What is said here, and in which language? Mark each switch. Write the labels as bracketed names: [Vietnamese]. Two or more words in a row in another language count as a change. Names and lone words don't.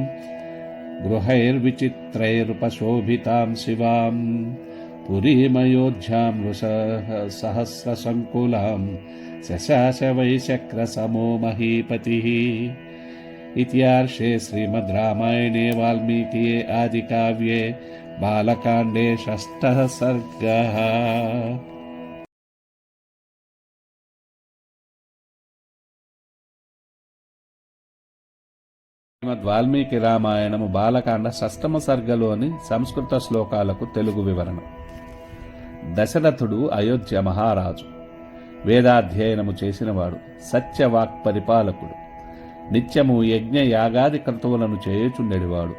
[Sanskrit] गृहैर्विचित्रैरुपशोभितां शिवां पुरीमयोध्यां सहस्रसङ्कुलां शशास वैशक्रसमो महीपतिः। इत्यार्षे श्रीमद् रामायणे वाल्मीकिये आदिकाव्ये बालकाण्डे 6ः सर्गः। [Telugu] శ్రీమద్ వాల్మీకి రామాయణము బాలకాండ 6వ సర్గలోని సంస్కృత శ్లోకాలకు తెలుగు వివరణ. దశరథుడు అయోధ్య మహారాజు, వేదాధ్యయనము చేసినవాడు, సత్యవాక్ పరిపాలకుడు, నిత్యము యజ్ఞ యాగాది క్రతువులను చేయుచుండెడివాడు.